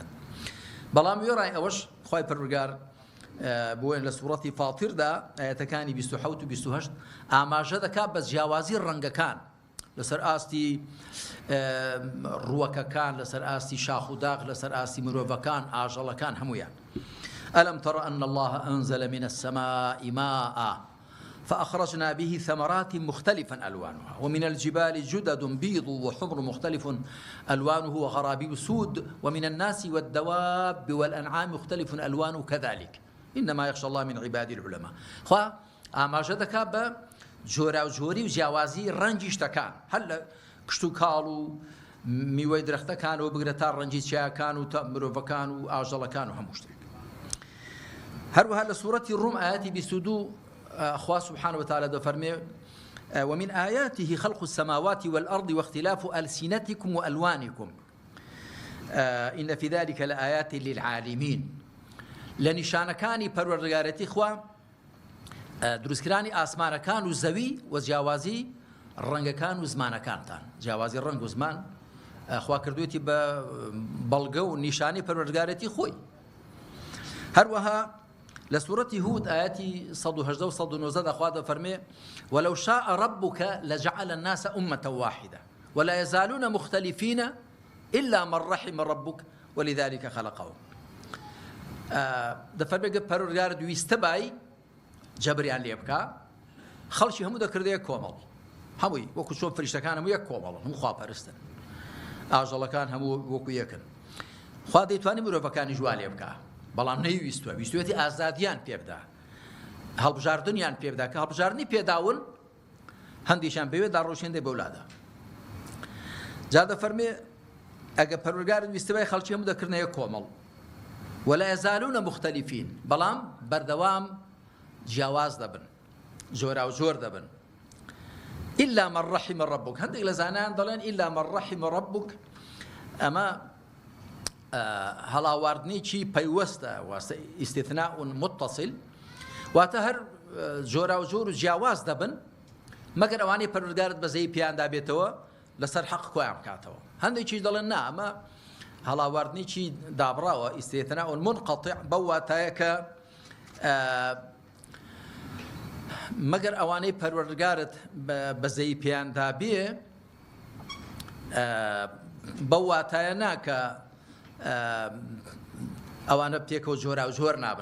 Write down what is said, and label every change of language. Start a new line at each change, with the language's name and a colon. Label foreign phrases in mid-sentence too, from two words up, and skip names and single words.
Central Kurdish: بەڵام وێڕای ئەوەش خوای پەروەردگار بۆیە لە سوورەتی فاتیردا ئاەتەکانی 27 و 28 ئاماژە دەکات بە جیاوازی ڕەنگەکان لەسەر ئاستی ڕووەکەکان، لەسەر ئاستی شاخ و داغ، لەسەر ئاستی مرۆڤەکان، ئاژەڵەکان هەمویان.
Arabic: ألم تر أن الله أنزل من السماء ماء فأخرجنا به ثمرات مختلفا ألوانها ومن الجبال جدد بيض وحمر مختلف ألوانه وغرابيب سود ومن الناس والدواب والأنعام مختلف ألوانه كذلك إنما يخشى الله من عباد العلماء.
Central Kurdish: خوا ئاماژە دەکات بە جۆرا و جۆری و جیاوازی ڕەنگی شتەکان، هەر لە کشت و کاڵ و میوەی درەختەکانەوە بگرە تا ڕەنگی چیاکان و تا مرۆڤەکان و ئاژەڵەکان و هەموو شتێک. هەروەها لە سوورەتی ڕوم ئاەتی 22 خوا
Arabic: سبحانه وتعالى
Central Kurdish: دەفەرمێ
Arabic: ومن آياته خلق السماوات والأرض واختلاف ألسنتكم وألوانكم إن في ذلك لآيات للعالمين.
Central Kurdish: لنشانەکانی پەروەردگارەتی خوا دروستکرانی ئاسمانەکان و زەوی و جیاوازی ڕەنگەکان و زمانەکانتان. جیاوازی ڕەنگ و زمان خوا کردوێتی بە بەڵگە و نیشانی پەروەردگارەتی خۆی. هەروەها لە سوورەتی هود ئاەتی 118 و 119 دەخوا دەفەرمێ
Arabic: ولو شاء ربك لجعل الناس أمة واحدة ولا يزالون مختلفين إلا من رحم ربك ولذلك خلقهم.
Central Kurdish: دەفەرمێ پەروەردگارت ویستە بای جەبریان لێ بکە خەڵکی هەموو دەکردە یەک کۆمەڵ، هەمووی وەکو چۆن فریشتەکان هەموو یەک کۆمەڵن، هەموو خواپەرستن، ئاژەڵەکان هەموو وەکو یەکن. خوا دەیتوانی مرۆڤەکانی جوا لێ بکە، بەڵام نەیویستوە، ویستوێتی ئازادیان پێ بدە، هەڵبژاردنیان پێ بدە کە هەڵبژاردنی پێداون هەندێکیان بەوێ داڕۆشێندەی بەولادا. جا دەفەرمێ ئەگە پەروەردگارت ویستە بای خەڵکی هەموو دەکردنە یەک کۆمەڵ
Arabic: ولا يزالون مختلفين
Central Kurdish: بەڵام بەردەوام جیاواز دەبن، جۆرا و جۆر دەبن.
Arabic: إلا من رحم ربك.
Central Kurdish: هەندێک لە زانایان دەڵێن
Arabic: إلا من رحم ربك
Central Kurdish: ئەمە هەڵاواردنێکی پەیوەستە
Arabic: ئیستیثناء متصل،
Central Kurdish: واتە هەر جۆرا و جۆر و جیاواز دەبن مەگەر ئەوانەی پەروەردگارت بەزەی پێیاندا بێتەوە لەسەر حەق کۆیان بکاتەوە. هەندێکیش دەڵێن نا ئەمە هەڵاواردنێکی دابڕاوە
Arabic: ئیستیثناء منقطع
Central Kurdish: بەو واتایە کە مەگەر ئەوانەی پەروەردگارت بەزەی پێیاندا بێ بەو واتایە ناکە ئەوانە پێکەوە جۆرا و جۆر نابن.